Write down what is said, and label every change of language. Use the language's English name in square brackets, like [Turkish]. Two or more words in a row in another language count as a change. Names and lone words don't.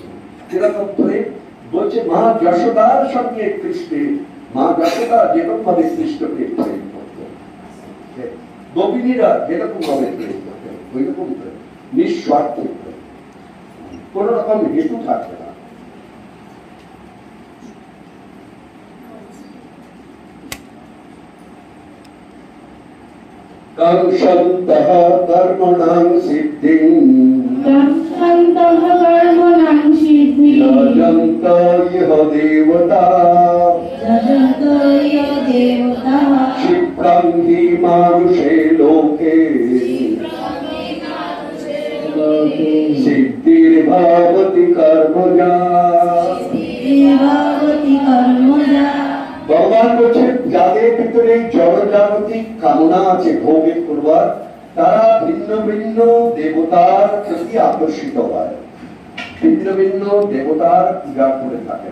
[Bangla] যেরকম প্রেম বলছে মা যশোদার সঙ্গে কৃষ্ণের, মা যশোদা যেরকম ভাবে কৃষ্ণকে প্রেম করতেন, গোপিনীরা যেরকম ভাবে প্রেম করতেন, ওই রকম প্রেম, নিঃস্বার্থ প্রেম, কোন রকম হেতু থাকবে না। [Sanskrit] कंसन्तः कर्मणां सिद्धिं यजन्त इह देवता क्षिप्रं हि मानुषे लोके सिद्धिर्भवति कर्मजा। [Bangla] ভগবান বলছেন যাদের ভিতরে জড়জাগতিক কামনা আছে ভোগের করবার, তারা ভিন্ন ভিন্ন দেবতার প্রতি আকর্ষিত হয়, ভিন্ন ভিন্ন দেবতার পূজা করে থাকে।